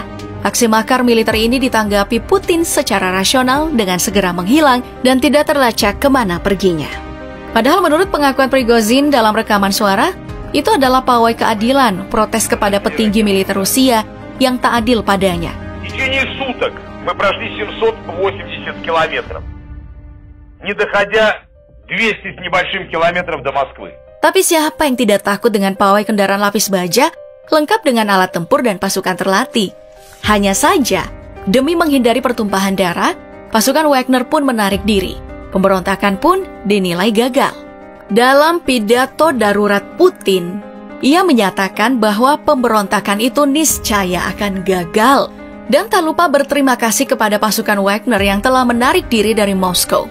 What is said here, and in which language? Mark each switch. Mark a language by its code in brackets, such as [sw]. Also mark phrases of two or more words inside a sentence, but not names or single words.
[id] Aksi makar militer ini ditanggapi Putin secara rasional dengan segera menghilang dan tidak terlacak kemana perginya. Padahal menurut pengakuan Prigozhin dalam rekaman suara, itu adalah pawai keadilan protes kepada petinggi militer Rusia yang tak adil padanya. [ru] В течение суток мы прошли 780 километров, не доходя 200 с небольшим километров до Москвы. [id] Tapi siapa yang tidak takut dengan pawai kendaraan lapis baja, lengkap dengan alat tempur dan pasukan terlatih? Hanya saja, demi menghindari pertumpahan darah, pasukan Wagner pun menarik diri. Pemberontakan pun dinilai gagal. Dalam pidato darurat Putin, ia menyatakan bahwa pemberontakan itu niscaya akan gagal dan tak lupa berterima kasih kepada pasukan Wagner yang telah menarik diri dari Moskow.